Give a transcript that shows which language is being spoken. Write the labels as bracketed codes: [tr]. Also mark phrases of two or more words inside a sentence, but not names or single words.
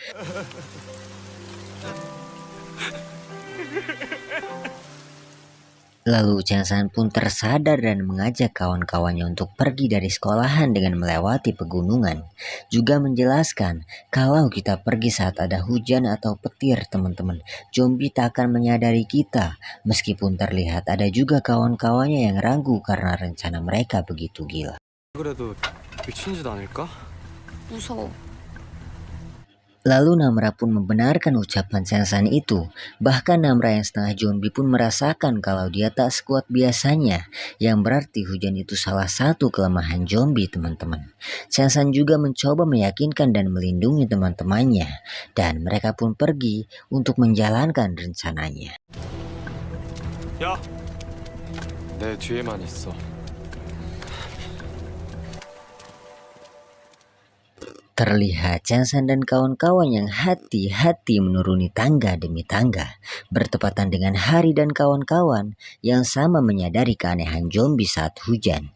[id] Lalu Changsan pun tersadar dan mengajak kawan-kawannya untuk pergi dari sekolahan dengan melewati pegunungan. Juga menjelaskan kalau kita pergi saat ada hujan atau petir teman-teman, zombie tak akan menyadari kita. Meskipun terlihat ada juga kawan-kawannya yang ragu karena rencana mereka begitu gila. [ko] 그래도 미친 짓 아닐까? 무서워. [id] Lalu Namra pun membenarkan ucapan Sensan itu. Bahkan Namra yang setengah zombie pun merasakan kalau dia tak sekuat biasanya. Yang berarti hujan itu salah satu kelemahan zombie, teman-teman. Sensan juga mencoba meyakinkan dan melindungi teman-temannya. Dan mereka pun pergi untuk menjalankan rencananya. [ko] 야, 내 뒤에만 있어. [id] Terlihat Sensan dan kawan-kawan yang hati-hati menuruni tangga demi tangga, bertepatan dengan Hari dan kawan-kawan yang sama menyadari keanehan zombie saat hujan.